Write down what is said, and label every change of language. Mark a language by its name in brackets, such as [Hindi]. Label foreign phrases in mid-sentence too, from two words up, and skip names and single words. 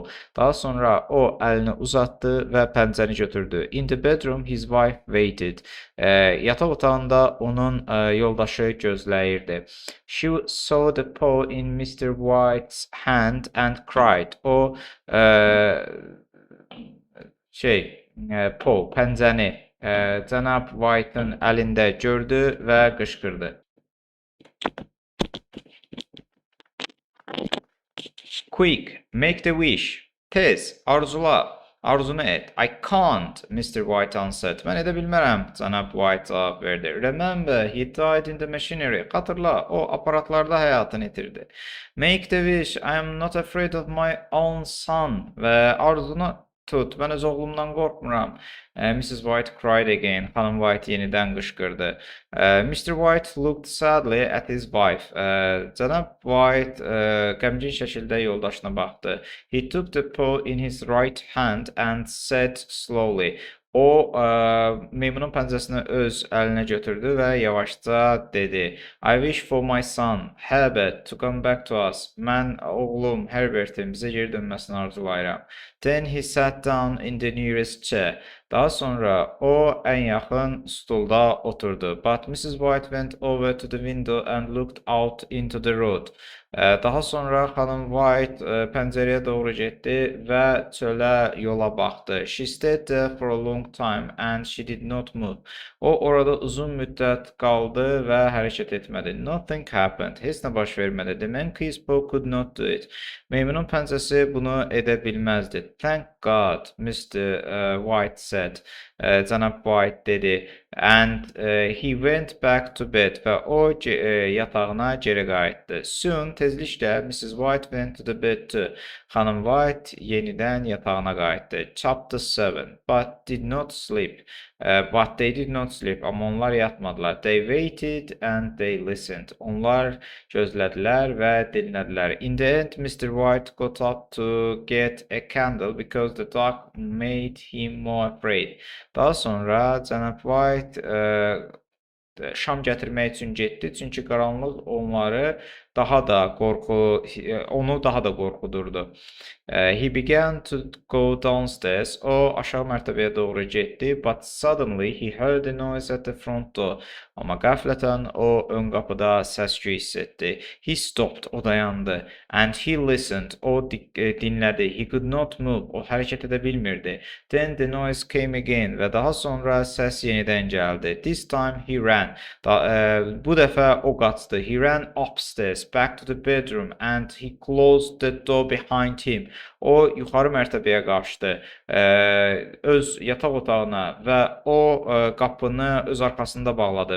[Azerbaijani] Daha sonra o əlini uzatdı və pəncəni götürdü. [English] In the bedroom his wife waited. [Azerbaijani] Yataq otağında onun yoldaşı gözləyirdi. [English] She saw the paw in Mr. White's hand and cried. [Azerbaijani] O Paul pəncəni cənab White'ın əlində gördü və qışqırdı. [English] Quick, make the wish. [Azerbaijani] Tez, arzula, arzunu et. [English] I can't, Mr. White answered. [Azerbaijani] Mən edə bilmərəm, cənab White cavab verdi. [English] Remember, he died in the machinery. [Azerbaijani] Xatırla, o aparatlarda həyatını itirdi. [English] Make the wish. I am not afraid of my own son. [Azerbaijani] Və arzunu tut, mən öz oğlumdan qorxmuram. [English] Mrs. White cried again. [Azerbaijani] Xanım White yenidən qışqırdı. [English] Mr. White looked sadly at his wife. [Azerbaijani] Cənab White qəmgin şəkildə yoldaşına baxdı. [English] He took the paw in his right hand and said slowly. [Azerbaijani] O, meymunun pəncəsini öz əlinə götürdü və yavaşca dedi. [English] I wish for my son, Herbert, to come back to us. [Azerbaijani] Mən oğlum Herbertin bizə geri dönməsini arzulayıram. [English] Then he sat down in the nearest chair. [Azerbaijani] Daha sonra o ən yaxın stulda oturdu. [English] But Mrs. White went over to the window and looked out into the road. [Azerbaijani] Daha sonra xanım White pəncərəyə doğru getdi və çölə yola baxdı. [English] She stayed there for a long time and she did not move. [Azerbaijani] O orada uzun müddət qaldı və hərəkət etmədi. [English] Nothing happened. [Azerbaijani] Heç nə baş vermədi. [English] The monkey's paw could not do it. [Azerbaijani] Meymunun pəncəsi bunu edə bilməzdi. [English] Thank God, Mr. White said. [Azerbaijani] Cənab White dedi. [English] And he went back to bed [Azerbaijani] və o yatağına geri qayıtdı. [English] Soon, tezliklə Mrs. White went to the bed too. [Azerbaijani] Xanım White yenidən yatağına qayıtdı. [English] Chapter 7. But did not sleep. But they did not sleep. [Azerbaijani] Amma onlar yatmadılar. [English] They waited and they listened. [Azerbaijani] Onlar gözlədilər və dinlədilər. [English] In the end, Mr. White got up to get a candle because the dark made him more afraid. [Azerbaijani] Daha sonra cənab White şam gətirmək üçün getdi. Çünki qaranlıq onu daha da qorxudurdu. [English] He began to go downstairs. [Azerbaijani] O aşağı mərtəbəyə doğru getdi. [English] But suddenly he heard a noise at the front door. [Azerbaijani] Amma qəflətən o ön qapıda səs-küy hiss etdi. [English] He stopped. [Azerbaijani] O dayandı. [English] And he listened. [Azerbaijani] O dinlədi. [English] He could not move. [Azerbaijani] O hərəkət edə bilmirdi. [English] Then the noise came again. [Azerbaijani] Və daha sonra səs yenidən gəldi. [English] This time he ran. [Azerbaijani] Bu dəfə o qaçdı. [English] He ran upstairs, back to the bedroom and he closed the door behind him. [Azerbaijani] O yuxarı mərtəbəyə qaçdı, öz yataq otağına və o qapını öz arxasında bağladı.